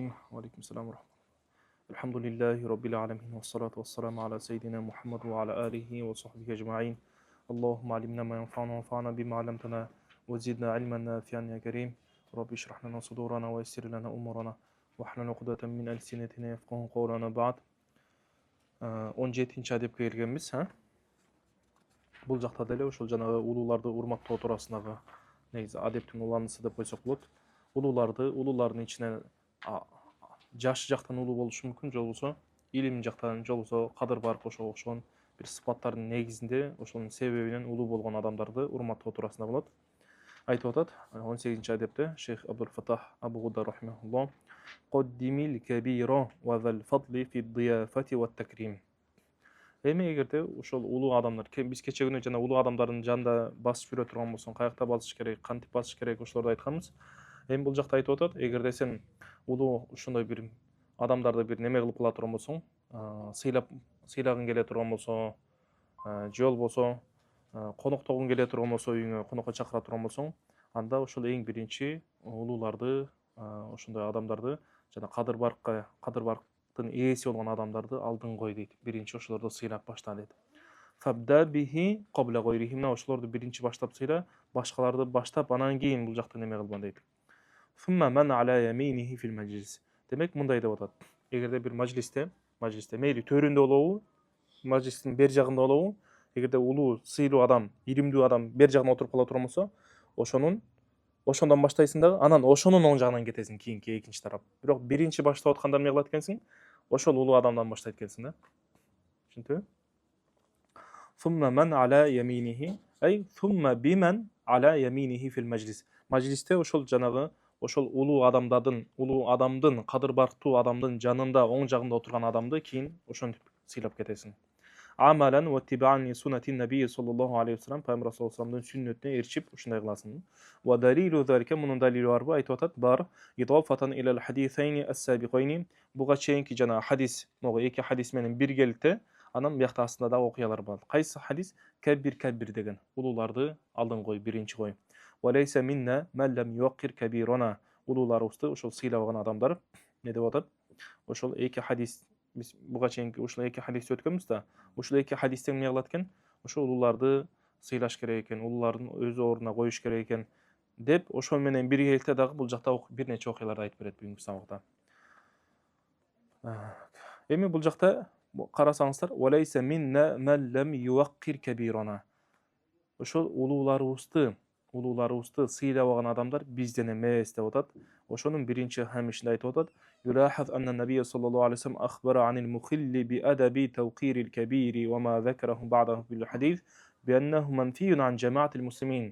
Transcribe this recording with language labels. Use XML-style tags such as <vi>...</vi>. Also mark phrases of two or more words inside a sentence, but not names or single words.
<ar>وعليكم السلام ورحمة الله. الحمد لله رب العالمين والصلاة والسلام على سيدنا محمد وعلى آله وصحبه أجمعين. اللهم علمنا ما ينفعنا وانفعنا بما علمتنا وزدنا علما نافعا يا كريم. رب اشرح لنا صدورنا ويسر لنا أمورنا واحلل عقدة من ألسنتنا يفقهوا قولنا بعد.</ar> <ky>17-ci adepке келгенбиз. Бул жакта деле ошол жанагы улууларды урматтоо туурасындагы негизи адептин уланысы деп койсок болот. Улуулардын ичинен жаш жактан улуу болушу мүмкүн, же болбосо илим жактан, же болбосо кадыр барк ошого окшогон бир сыпаттардын негизинде ошонун себебинен улуу болгон адамдарды урматтоо туурасында болот. Айтып атат 18-ci адепте Шейх Абдул Фатах Абу Гуда рахимахуллах:</ky> <ar>"قدم الكبير وذا الفضل في الضيافة والتكريم."</ar> <ky>Эми эгерде ошол улуу адамдар, биз кече күнү жана улуу адамдардын жанында басып жүрө турган болсоң, каякта басыш керек, кантип басыш керек, ошолорду айтканбыз. Эми бул жакта айтып атат, эгерде сен улуу ушундай бир адамдарды бир неме кылып кыла турган болсоң, сыйлагың келе турган болсо, же болбосо коноктогуң келе турган болсо, үйүңө конокко чакыра турган болсоң, анда ошол эң биринчи улууларды, ошондой адамдарды жана кадыр барктын ээси болгон адамдарды алдын кой дейт. Биринчи ошолорду сыйлап башта дейт.</ky> <ar>فابدأ به قبل غيره.</ar> <ky>Мына ошолорду биринчи баштап сыйла, башкаларды баштап, анан кийин бул жакта неме кылма дейт.</ky> <ar>ثم من على يمينه في المجلس.</ar> <ky>Демек мындай деп атат. Эгерде бир маджлисте мейли төрүндө болобу, маджлистин бер жагында болобу, эгерде улуу, сыйлуу адам, иримдүү адам бер жагына отуруп кала турган болсо, ошондон баштайсың дагы, анан ошонун оң жагынан кетесиң кийинки экинчи тарап. Бирок биринчи баштап атканда эмне кылат экенсиң? Ошол улуу адамдан баштайт экенсиң да. Түшүндүңбү?</ky> <ar>ثم من على يمينه، ثم بمن على يمينه في المجلس.</ar> <ky>Маджлисте ошол жанагы ошол улуу адамдын, кадыр барктуу адамдын жанында, оң жагында отурган адамды кийин ошентип сыйлап кетесиң.</ky> <ar>عملا واتباعا لسنة النبي صلى الله عليه وسلم,</ar> <ky>пайгамбар саллаллаху алейхи ва салламдын сүннөтүнө эрчип ушундай кыласың.</ky> <ar>ودليل ذلك,</ar> <ky>мунун далили барбы? Айтып атат, бар.</ky> <ar>إضافة إلى الحديثين السابقين.</ar> <ky>Буга чейинки жана хадис, могу эки хадис менен биргеликте, анан биякта астында да окуялар бар. Кайсы хадис? Каббир деген. Улууларды алдын кой, биринчи кой.</ky> <ar>وليس منا من لم يوقر كبيرنا.</ar> <ky>Улууларыбызды ошол сыйлабаган адамдар не деп атат? Ошол эки хадис, биз буга чейинки ушул эки хадисти өткөнбүз да. Ушул эки хадистен эмне кылат экен? Ошол улууларды сыйлаш керек экен, улуулардын өз ордуна коюш керек экен деп, ошол менен биргеликте дагы бул жакта бир нече окуяларды айтып берет бүгүнкү сабакта. Эми бул жакта карасаңыздар,</ky> <ar>وليس منا من لم يوقر كبيرنا.</ar> <ky>Ошол улууларыбызды сыйлабаган адамдар бизден эмес деп атат. Ошонун биринчи хамишинде айтып атат:</ky> <ar>"يلاحظ أن النبي صلى الله عليه وسلم أخبر عن المخل بأدب توقير الكبير وما ذكره بعده في الحديث بأنه منفي عن جماعة المسلمين."</ar>